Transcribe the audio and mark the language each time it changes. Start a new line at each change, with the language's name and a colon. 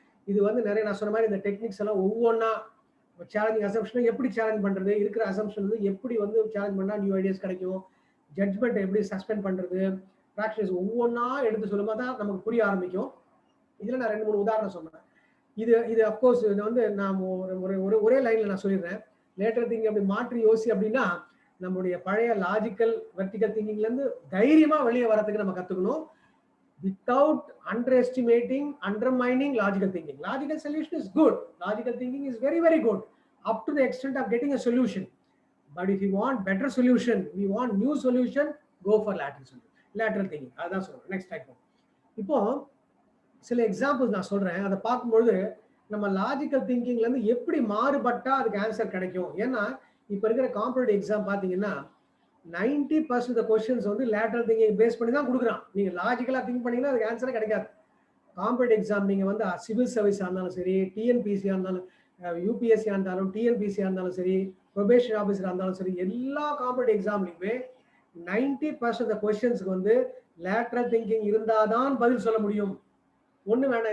Tamil: இது வந்து நிறைய நான் சொன்ன மாதிரி இந்த டெக்னிக்ஸ் எல்லாம் ஒவ்வொன்றா சேலஞ்சிங் அசம்ஷனை எப்படி சேலஞ்ச் பண்றது, இருக்கிற அசம்ஷன் வந்து எப்படி வந்து சேலஞ்ச் பண்ணா நியூ ஐடியாஸ் கிடைக்கும், ஜட்ஜ்மெண்ட் எப்படி சஸ்பெண்ட் பண்றது, ப்ராக்டிஸ் ஒவ்வொன்றா எடுத்து சொல்லும்போது தான் நமக்கு புரிய ஆரம்பிக்கும். இதுல நான் 2-3 உதாரணம் சொன்னேன். இது அப்கோர்ஸ் இது வந்து நான் ஒரே லைன்ல நான் சொல்லிடுறேன். லேட்டர் திங்கிங் அப்படி மாற்றி யோசி அப்படின்னா, நம்முடைய பழைய லாஜிக்கல் வெர்டிகல் திங்கிங்ல இருந்து தைரியமா வெளியே வரதுக்கு நம்ம கத்துக்கணும்.
English: without underestimating, undermining logical thinking. Logical solution is good. Logical thinking is very, very good up to the extent of getting a solution. But if you want better solution, we want new solution, go for lateral thinking.
Tamil: அதான் சொல்றேன். Next type. இப்போ சில examples நான் சொல்றேன். அதை பார்க்கும்போது நம்ம logical திங்கிங்ல இருந்து எப்படி மாறுபட்டா அதுக்கு ஆன்சர் கிடைக்கும். ஏன்னா இப்ப இருக்கிற காம்படிட்டிவ் எக்ஸாம் பாத்தீங்கன்னா 90% of questions வந்து லேட்டரல் திங்கிங் பேஸ் பண்ணி தான் கொடுக்குறான். நீங்க லாஜிக்கலா திங்க் பண்ணீங்கன்னா அதுக்கு ஆன்சரே கிடைக்காது. காம்படிட்டிவ் எக்ஸாம் நீங்க வந்து சிவில் சர்வீஸா இருந்தாலும் சரி, டிஎன்பிசியா இருந்தாலும், யூபிஎஸ்சியா இருந்தாலும், டிஎன்பிசியா இருந்தாலும் சரி, ப்ரொபேஷன் ஆஃபீஸரா இருந்தாலும் சரி, எல்லா காம்படிட்டிவ் எக்ஸாம்லையுமே 90% of கொஸ்டின்ஸ்க்கு வந்து லேட்டரல் திங்கிங் இருந்தாதான் பதில் சொல்ல முடியும். ஒண்ணு வேணாம்.